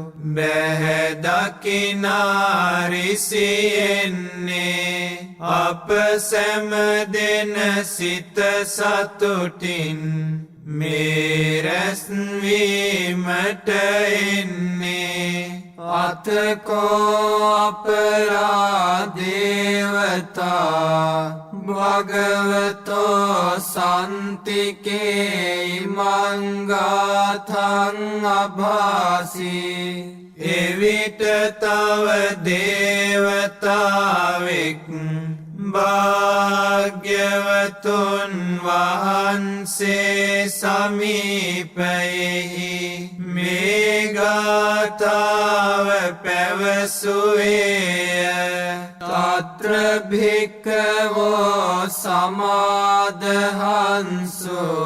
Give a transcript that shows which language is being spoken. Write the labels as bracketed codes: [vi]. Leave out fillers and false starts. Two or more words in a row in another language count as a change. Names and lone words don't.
[si] බැහැ රිසියෙන්නේ අප සැම දෙන සිත සතුටින් මේ රැස්වීමට එන්නේ [pi] අතකෝ අපරාදේවතා භගවතෝ සන්තිකේ මංගාතං අභාසී [si] එවිට තව දේවතාවෙක් භාග්‍යවතුන් වහන්සේ සමීපයෙහි මේ ගාථාව පැවසුවේය [pi] තත්‍ර භික්ඛවෝ සමාදහංසු